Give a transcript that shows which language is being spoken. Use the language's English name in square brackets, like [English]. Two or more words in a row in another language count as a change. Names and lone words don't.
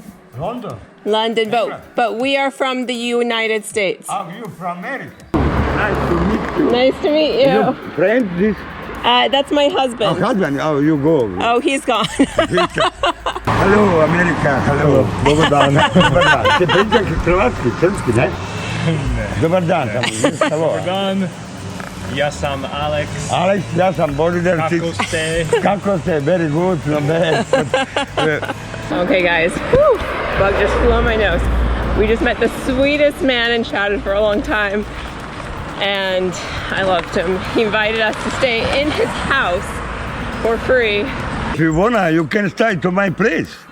[English] London, but we are from the United States. Oh, you're from America. Nice to meet you. Nice to meet you. Your friend, this? That's my husband. Oh, husband. Oh, you go. Oh, he's gone. Hello, America. Hello. [Croatian] Dobar dan. Dobar dan. Ti pričaš hrvatski, srpski, ne? Dobar dan. [English] Hello. Done. [Croatian] Ja sam Alex. Alex, ja sam Boris. Kako ste? Kako ste? [English] Very good. Not bad. Okay, guys. Whew. Bug just flew on my nose. We just met the sweetest man and chatted for a long time. And I loved him. He invited us to stay in his house for free. If you wanna, you can stay to my place.